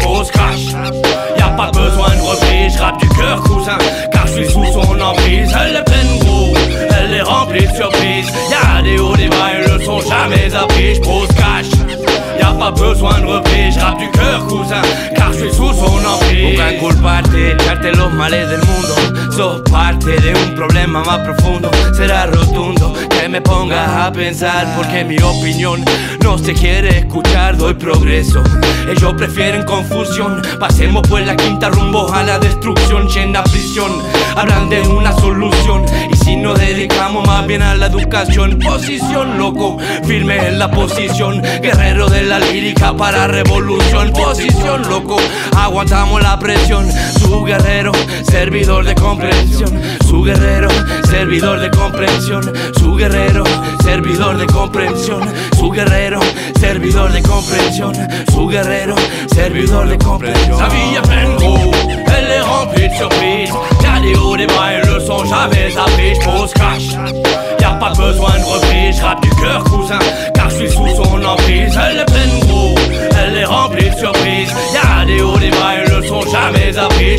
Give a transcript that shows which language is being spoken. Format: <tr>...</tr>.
<fr>J'pose crash, y'a pas besoin de reprise. J'rappe du cœur cousin, car j'suis sous son emprise. Elle est pleine gros, elle est remplie de surprises. Y'a des hauts, des bas, ils le sont jamais appris. J'pose cash, y'a pas besoin de reprise. J'rappe du cœur cousin, car j'suis sous son emprise.</fr> <es>Buscan culparte, echarte los males del mundo. Sos parte de un problema más profundo. Será rotundo que me ponga a pensar, porque mi opinión no se quiere escuchar. Doy progreso, ellos prefieren confusión. Pasemos pues la quinta rumbo a la destrucción. Llena prisión, hablan de una solución. Y si nos dedicamos más bien a la educación. Posición loco, firme en la posición. Guerrero de la lírica para revolución. Posición loco, aguantamos la presión. Su guerrero, servidor de comprensión. Su guerrero, servidor de comprensión. Su guerrero, servidor de comprensión. Su guerrero, servidor de comprensión. Su guerrero, servidor de comprensión.</es> <fr>La vie est pleine gros, elle est remplie de surprises. Y'a des hauts, des bas, ils le sont jamais appris. J'pose cash, y'a pas besoin de reprise. J'rappe du cœur cousin, car j'suis sous son emprise. Elle est pleine gros, elle est remplie de surprises. Y'a des hauts, des bas, ils le sont jamais appris.</fr>